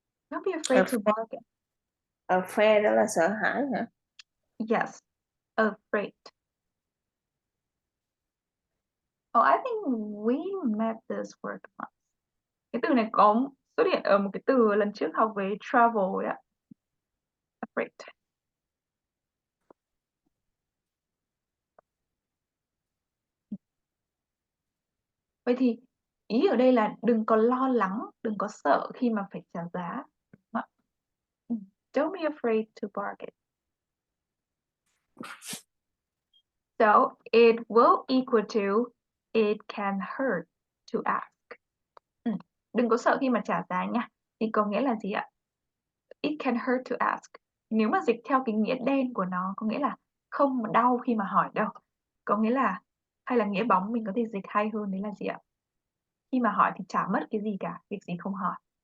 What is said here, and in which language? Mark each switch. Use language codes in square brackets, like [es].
[en] Don't be afraid to bargain. [vi] Afraid đó là sợ hãi hả? [en] Yes, afraid. Oh, I think we met this word once. [vi] Cái từ này có xuất hiện ở một cái từ lần trước học về travel ấy ạ. Afraid. Vậy thì ý ở đây là đừng có lo lắng, đừng có sợ khi mà phải trả giá. [en] Don't be afraid to bargain. So it will equal to it can hurt to ask. [vi] Đừng có sợ khi mà trả giá nha. Thì có nghĩa là gì ạ? [en] It can hurt to ask. [vi] Nếu mà dịch theo cái nghĩa đen của nó có nghĩa là không đau khi mà hỏi đâu. Có nghĩa là, hay là nghĩa bóng mình có thể dịch hay hơn đấy là gì ạ? Khi mà hỏi thì chả mất cái gì cả, việc gì không hỏi.